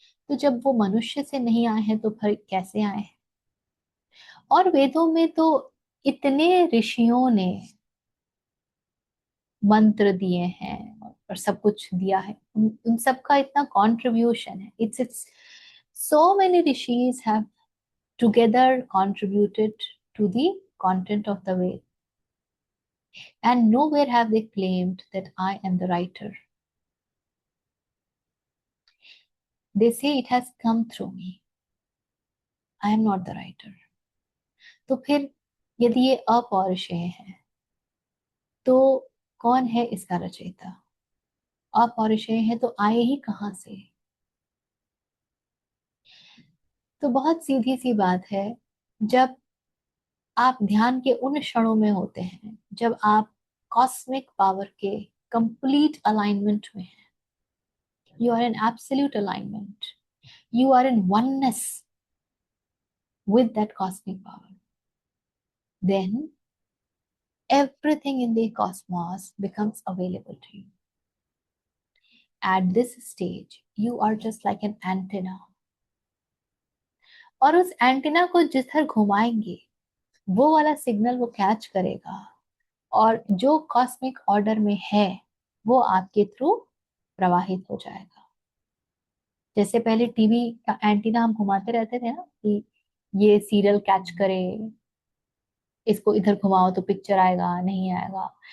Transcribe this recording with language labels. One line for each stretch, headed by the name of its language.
Hindi: तो जब वो मनुष्य से नहीं आए हैं तो फिर कैसे आए हैं? और वेदों में तो इतने ऋषियों ने मंत्र दिए हैं और सब कुछ दिया है, उन सब का इतना कंट्रीब्यूशन है।
English: It's so many rishis have together contributed to the content of the Veda, and nowhere have they claimed that I am the writer. They say it has come through me. I am not the writer.
Hindi: तो फिर यदि ये अपौरुषेय है तो कौन है इसका रचयिता? अपौरुषेय है तो आए ही कहां से? तो बहुत सीधी सी बात है, जब आप ध्यान के उन क्षणों में होते हैं जब आप कॉस्मिक पावर के कंप्लीट अलाइनमेंट में हैं,
English: You are in absolute alignment, you are in oneness with that cosmic power, then everything in the cosmos becomes available to you. At this stage, you are just like an antenna.
Hindi: और उस antenna को जिधर घुमाएंगे वो वाला signal वो catch करेगा, और जो कॉस्मिक ऑर्डर में है वो आपके थ्रू प्रवाहित हो जाएगा। जैसे पहले टीवी का एंटीना हम घुमाते रहते थे ना कि ये सीरियल कैच करे, इसको इधर घुमाओ तो पिक्चर आएगा, नहीं आएगा।